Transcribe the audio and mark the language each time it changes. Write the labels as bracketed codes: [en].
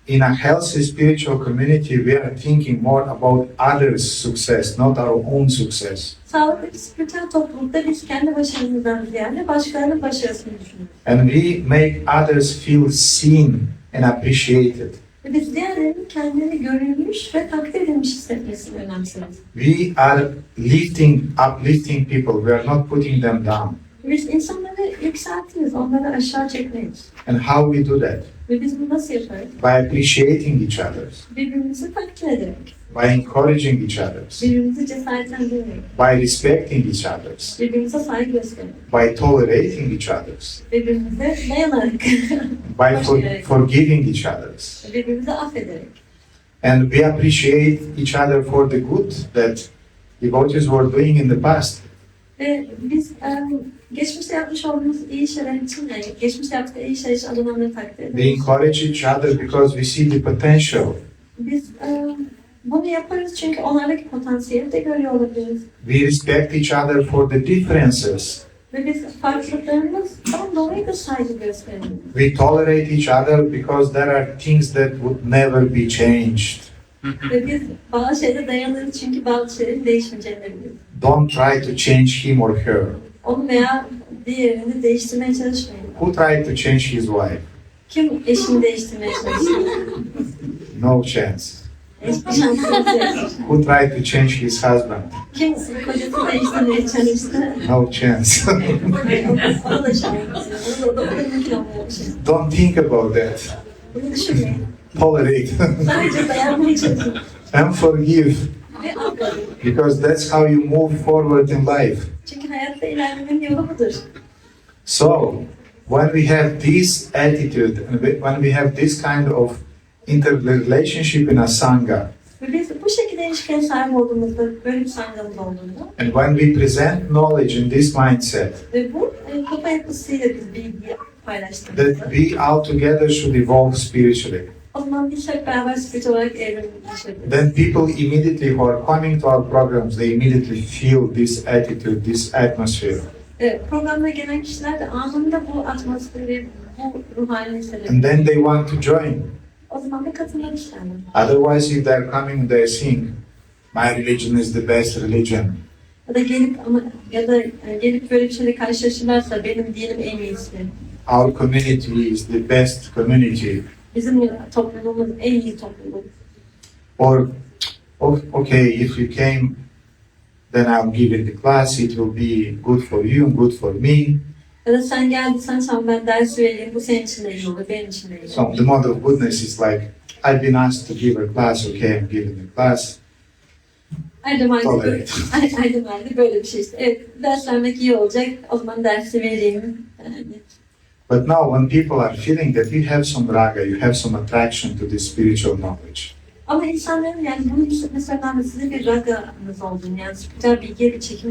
[en] In a healthy spiritual community, we are thinking more about others' success, not our own success. [tr] Sağlıklı bir spiritüel toplulukta biz kendi başarımızdan ziyade başkalarının başarısını düşünüyoruz. [en] And we make others feel seen and appreciated. [tr] Ve biz diğerlerinin kendini görülmüş ve takdir edilmiş hissetmesini önemseriz. [en] We are uplifting people. We are not putting them down. [tr] Biz insanları yükseltiriz, onları aşağı çekmeyiz. [en] And how we do that? [tr] Ve biz bunu nasıl yaparız? [en] By appreciating each other, [tr] Birbirimizi takdir ederek, [en] by encouraging each other, [tr] birbirimizi cesaretlendirerek, [en] by respecting each other, [tr] birbirimize saygı göstererek, [en] by tolerating each other, [tr] birbirimize dayanarak, [en] by forgiving each other. [tr] birbirimizi affederek. [en] And we appreciate each other for the good that devotees were doing in the past. [tr] Ve biz geçmişte yapmış olduğumuz iyi şeyler için, yani geçmişte yaptığı iyi şeyler için adamları takdir [en] We [tr] ederiz. [en] encourage each other because we see the potential. [tr] Biz bunu yaparız çünkü onlardaki potansiyeli de görüyor olabiliriz. [en] We respect each other for the differences. [tr] Ve biz farklılıklarımızdan dolayı da saygı gösteririz. [en] We tolerate each other because there are things that would never be changed. [tr] Ve biz bazı şeylere dayanırız çünkü bazı şeylerin değişmeyeceğini biliriz. [en] Don't try to change him or her. [tr] Onu veya diğerini değiştirmeye çalışmayın. [en] Who tried to change his wife? [tr] Kim eşini değiştirmeye çalışıyor? [en] No chance. [tr] Hiçbir şansınız yok. [en] Who tried to change his husband? [tr] Kim kocası değiştirmeye çalıştı? [en] No chance. [tr] Ona da şansınız yok. O da mümkün olmayan bir şey. [en] Don't think about that. [tr] Bunu düşünmeyin. [en] Tolerate [tr] Sadece dayanmaya çalışın. [en] and forgive, [tr] Ve affedin. [en] because that's how you move forward in life. [tr] Çünkü hayatta ilerlemenin yolu budur. [en] So, when we have this attitude and when we have this kind of interrelationship in a sangha, [tr] Ve biz bu şekilde ilişkiye sahip olduğumuzda, böyle bir sangamız olduğunda [en] and when we present knowledge in this mindset, [tr] ve bu kafa yapısıyla biz bilgi paylaştığımızda, [en] that we all together should evolve spiritually, [tr] o zaman biz hep beraber spirit olarak evrimleşebiliriz. [en] then people immediately who are coming to our programs, they immediately feel this attitude, this atmosphere. [tr] Programda gelen kişiler de anında bu atmosferi, bu ruh halini [en] And [tr] hissediyor. [en] then they want to join. [tr] O zaman da katılmak isterler. [en] Otherwise, if they're coming, they're saying, my religion is the best religion. [tr] Ya da gelip böyle bir şeyle karşılaşırlarsa benim dinim en iyisi. [en] Our community is the best community. [tr] Bizim toplumumuz en iyi topluluk. [en] Or, okay, if you came, then I'll give it the class, it will be good for you and good for me. [tr] Ya da sen geldiysen tamam ben ders vereyim, bu senin için de iyi olur, benim için de iyi [en] So [tr] olur. [en] the mode of goodness is like, I've been asked to give a class, okay, I'm giving the class. [tr] Erdem halde [en] Tolerate. [tr] Erdem halde böyle bir şey işte. Evet, ders vermek iyi olacak, o zaman dersi vereyim. Yani, [en] But now when people are feeling that you have some raga, you have some attraction to this spiritual knowledge, [tr] ama insanların yani bunu mesela sizin bir raganız olduğunu, yani spiritüel bilgiye bir çekim